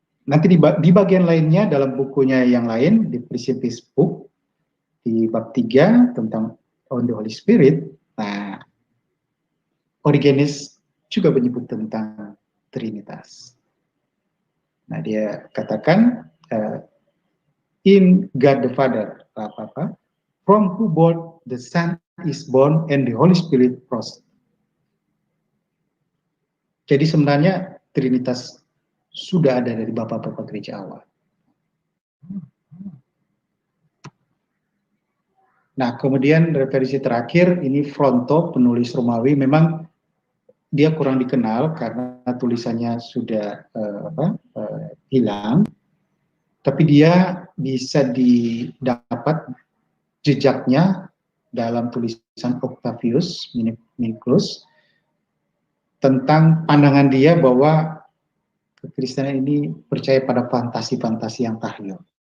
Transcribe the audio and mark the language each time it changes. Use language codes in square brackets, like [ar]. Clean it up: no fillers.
[id] Nanti di bagian lainnya dalam bukunya yang lain, di Principis Book, di bab 3 tentang [en] on the Holy Spirit, [id] nah, Origenes juga menyebut tentang Trinitas. [en] Nah, dia katakan, in God the Father, from who both the Son is born and the Holy Spirit proceeds. [id] Jadi sebenarnya Trinitas sudah ada dari Bapak-Bapak Gereja awal. Nah, kemudian referensi terakhir, ini Fronto, penulis Romawi, memang dia kurang dikenal karena tulisannya sudah hilang, tapi dia bisa didapat jejaknya dalam tulisan Octavius Niklus tentang pandangan dia bahwa kekristenan ini percaya pada fantasi-fantasi yang tahyul.